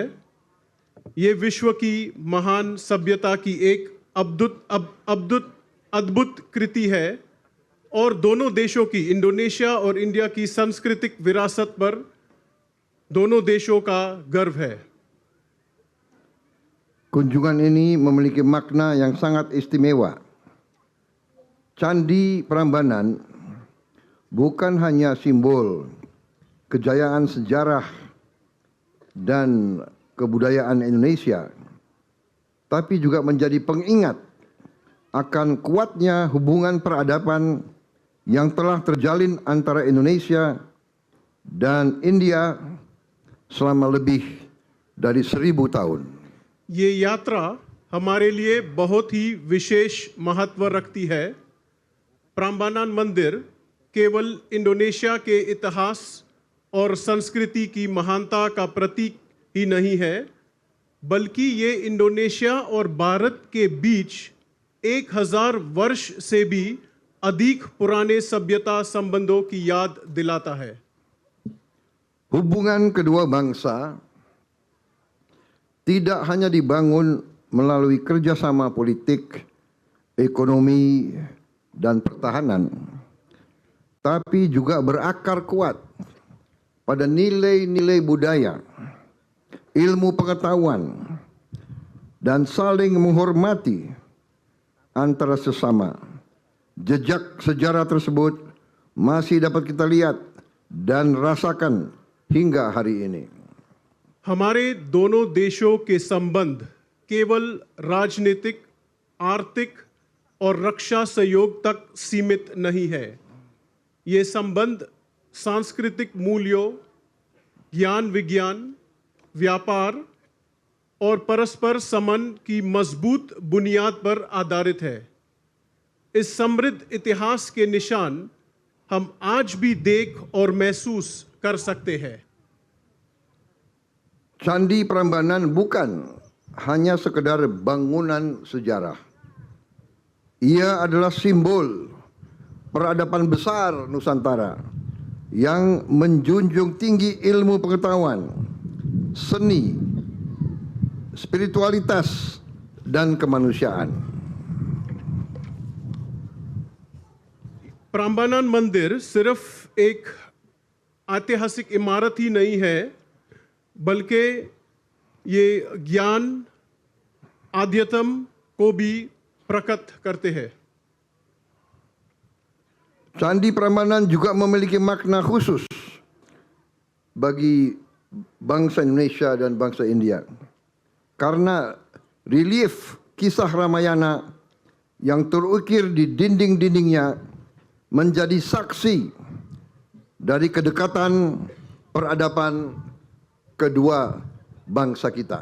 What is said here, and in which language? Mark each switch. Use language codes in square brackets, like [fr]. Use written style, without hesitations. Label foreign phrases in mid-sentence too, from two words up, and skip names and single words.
[hi] ये विश्व की महान सभ्यता की एक अद्भुत कृति है और दोनों देशों की, इंडोनेशिया और इंडिया की सांस्कृतिक विरासत पर दोनों देशों का गर्व है। [id] Kunjungan ini memiliki makna yang sangat istimewa. Candi Prambanan bukan hanya simbol kejayaan sejarah dan kebudayaan Indonesia, tapi juga menjadi pengingat akan kuatnya hubungan peradaban yang telah terjalin antara Indonesia dan India selama lebih dari 1000 tahun. [hi] ये यात्रा हमारे लिए बहुत ही विशेष महत्व रखती है। प्राम्बानान मंदिर केवल इंडोनेशिया के इतिहास और संस्कृति की महानता का प्रतीक ही नहीं है, बल्कि ये इंडोनेशिया और भारत के बीच 1000 वर्ष से भी अधिक पुराने सभ्यता संबंधों की याद दिलाता है। [id] Hubungan kedua bangsa tidak hanya dibangun melalui kerjasama politik, ekonomi, dan pertahanan, tapi juga berakar kuat pada nilai-nilai budaya, ilmu pengetahuan, dan saling menghormati antara sesama. Jejak sejarah tersebut masih dapat kita lihat dan rasakan hingga hari ini. [hi] हमारे दोनों देशों के संबंध केवल राजनीतिक, आर्थिक और रक्षा सहयोग तक सीमित नहीं है। ये संबंध सांस्कृतिक मूल्यों, ज्ञान विज्ञान, व्यापार और परस्पर सम्मान की मजबूत बुनियाद पर आधारित है। इस समृद्ध इतिहास के निशान हम आज भी देख और महसूस कर सकते हैं। [id] Candi Prambanan bukan hanya sekedar bangunan sejarah. Ia adalah simbol peradaban besar Nusantara yang menjunjung tinggi ilmu pengetahuan, seni, spiritualitas, dan kemanusiaan. [hi] प्राम्बानन मंदिर सिर्फ एक ऐतिहासिक इमारत ही नहीं है, बल्कि ये ज्ञान आध्यात्म को भी प्रकट करते हैं। [id] Candi Prambanan juga memiliki makna khusus bagi bangsa Indonesia dan bangsa India. Karena relief kisah Ramayana yang terukir di dinding-dindingnya menjadi saksi dari kedekatan peradaban kedua bangsa kita.